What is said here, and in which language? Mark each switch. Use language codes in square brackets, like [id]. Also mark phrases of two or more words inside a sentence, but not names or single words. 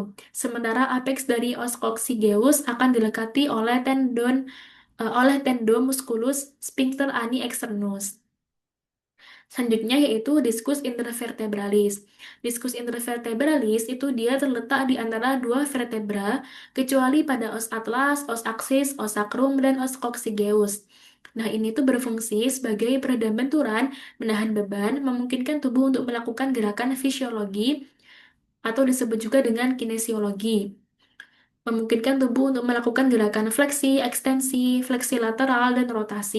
[id] Sementara apeks dari [la] os coccygeus [id] akan dilekati oleh tendon [la] musculus sphincter ani externus. [id] Selanjutnya yaitu diskus intervertebralis. Diskus intervertebralis itu dia terletak di antara dua vertebra, kecuali pada [la] os atlas, os aksis, os sacrum, [id] dan [la] os coccygeus. [id] Nah, ini tuh berfungsi sebagai peredam benturan, menahan beban, memungkinkan tubuh untuk melakukan gerakan fisiologi atau disebut juga dengan kinesiologi. Memungkinkan tubuh untuk melakukan gerakan fleksi, ekstensi, fleksi lateral, dan rotasi.